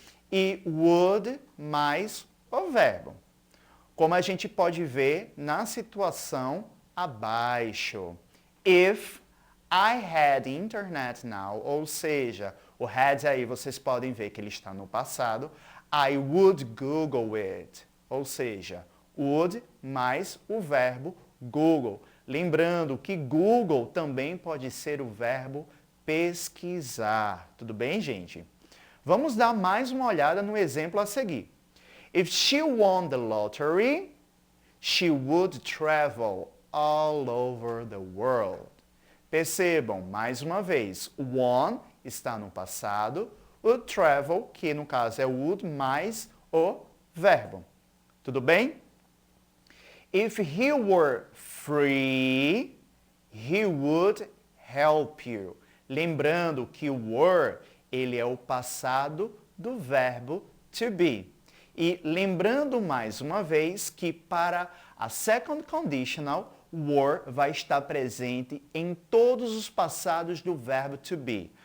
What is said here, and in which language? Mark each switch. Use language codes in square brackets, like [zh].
[pt] E would mais o verbo. Como a gente pode ver na situação abaixo. [en] If I had internet now, [pt] ou seja, o had aí vocês podem ver que ele está no passado. [en] I would Google it, [pt] ou seja, would mais o verbo Google. Lembrando que Google também pode ser o verbo pesquisar. Tudo bem, gente? Vamos dar mais uma olhada no exemplo a seguir. [en] If she won the lottery, she would travel all over the world. [pt] Percebam, mais uma vez, o won está no passado, o travel, que no caso é o would, mais o verbo. Tudo bem? [en] If he were free, he would help you. [pt] Lembrando que o were, ele é o passado do verbo to be. E lembrando mais uma vez que para a second conditional, were vai estar presente em todos os passados do verbo to be.